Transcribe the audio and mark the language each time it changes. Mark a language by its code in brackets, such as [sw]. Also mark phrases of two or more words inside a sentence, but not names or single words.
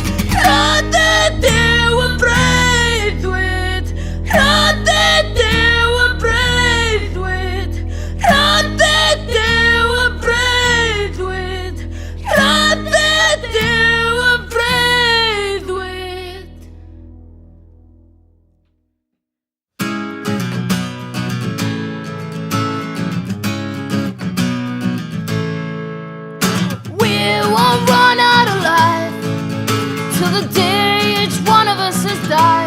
[cy] Rhyddid yw y Freuddwyd. Rhyddid yw y Freuddwyd. Rhyddid yw y Freuddwyd. Rhyddid yw y Freuddwyd. [en] We won't run out of life till the day each one of us has died.